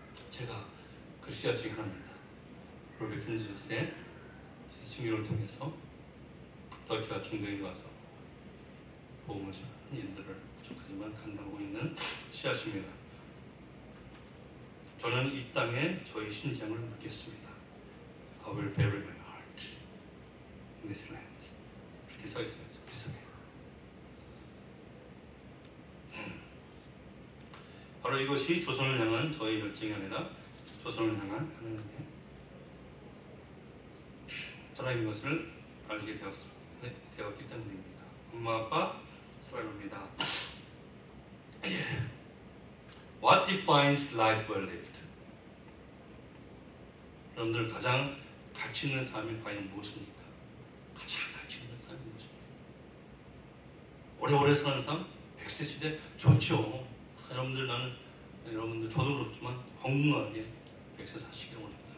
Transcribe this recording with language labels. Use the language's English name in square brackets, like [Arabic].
[Korean] 제가 그 씨앗 중에 하나입니다. 로버트 켄즈의 승리를 통해서 터키와 중동에 와서 복음을 전하는 일들을 부족하지만 감당하고 있는 씨앗입니다. 저는 이 땅에 저의 심장을 묻겠습니다. [English] I will bury my heart in this land. [Korean] 이렇게 써 있어요. 비슷해요. 바로 이것이 조선을 향한 저의 열정이 아니라 조선을 향한 하나님의 사랑인 것을 알게 되었기 때문입니다. 엄마 아빠 사랑합니다. [English] What defines life well lived? [Korean] 여러분들 가장 가치 있는 삶이 과연 무엇입니까? 가장 가치 있는 삶이 무엇입니까? 오래오래 사는 삶, 100세 시대 좋죠. 여러분들 저도 그렇지만 건강하게 100세 사시기를 원합니다.